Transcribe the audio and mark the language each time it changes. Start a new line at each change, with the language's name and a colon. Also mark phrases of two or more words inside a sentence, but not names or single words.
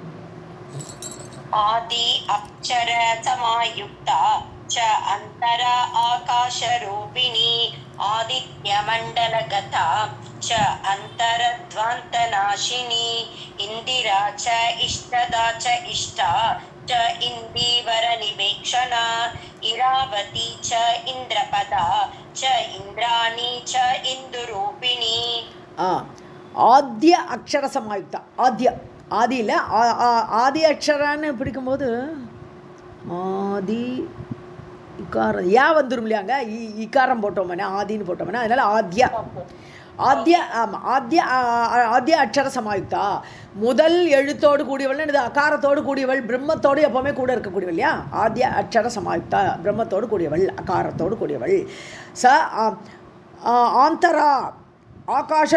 Sanskrit: आदि अक्षर समायुक्ता च अंतर आकाशरूपिणी आदित्यमण्डलगता च अन्तरध्वान्तनाशिनी इंदिरा च इष्टदा च इष्टा च इंदीवरनिवेक्षणा इरावती च इंद्रपदा च इंद्राणी च इंदुरूपिणी आद्य अक्षर समायुक्ता
Tamil: ஆதியில் ஆதி அக்ஷரான்னு பிடிக்கும்போது ஆதி இக்காரம் வந்துடும் இல்லையாங்க இக்காரம் போட்டோம்னா ஆதின்னு போட்டோம்னா அதனால்
Sanskrit: आद्य अक्षर समायुक्ता
Tamil: முதல் எழுத்தோடு கூடியவள் இது அகாரத்தோடு கூடியவள் பிரம்மத்தோடு எப்போவுமே கூட இருக்கக்கூடியவள் இல்லையா
Sanskrit: आद्य अक्षर समायुक्ता
Tamil: பிரம்மத்தோடு கூடியவள் அகாரத்தோடு கூடியவள்
Sanskrit: अन्तर आकाश